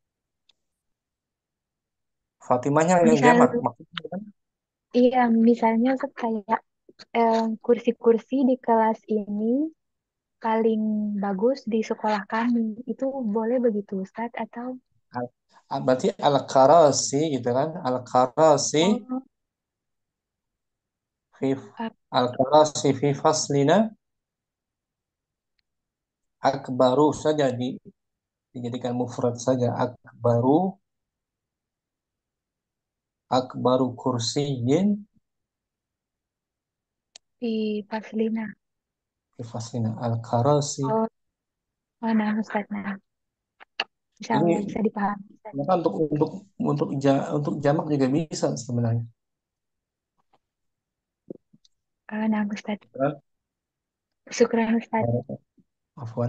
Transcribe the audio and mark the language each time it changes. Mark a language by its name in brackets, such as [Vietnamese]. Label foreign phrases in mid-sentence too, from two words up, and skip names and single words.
[Indonesian] Fatimahnya yang Misal, jamak maksudnya kan? iya, misalnya Ustadz kayak kursi-kursi di kelas ini paling bagus di sekolah kami. Itu boleh begitu Ustadz atau? Berarti al-karasi gitu kan? Al-karasi Oh, [Arabic] في الكراسي في فصلنا أكبر [Indonesian] saja dijadikan mufrad saja [Arabic] أكبر كرسي [Indonesian] di Paslina. [Arabic] في فصلنا الكراسي. [Indonesian] Oh, nah Ustadz, nah. Insya Ini Allah bisa dipahami. maka untuk jamak juga bisa sebenarnya. Nah Ustadz. Nah, Syukran Ustadz. Afwan.